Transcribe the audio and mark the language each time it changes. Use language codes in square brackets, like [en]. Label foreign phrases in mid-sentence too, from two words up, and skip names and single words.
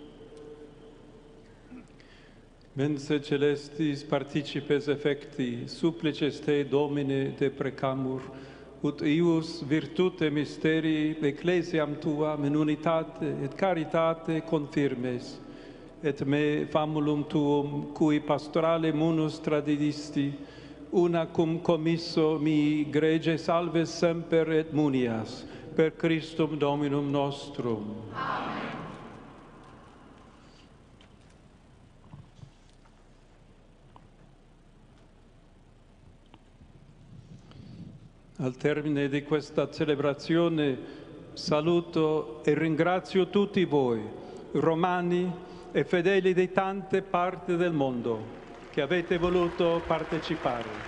[la] Mense celestis participes effecti, supplices te, Domine, te precamur, ut ius virtute mysterii ecclesiam tuam in unitate et caritate confirmes, et me famulum tuum, cui pastorale munus tradidisti, una cum commisso mi grege salves semper et munias, per Christum Dominum nostrum. Amen. [it] Al termine di questa celebrazione saluto e ringrazio tutti voi, romani e fedeli di tante parti del mondo, che avete voluto partecipare.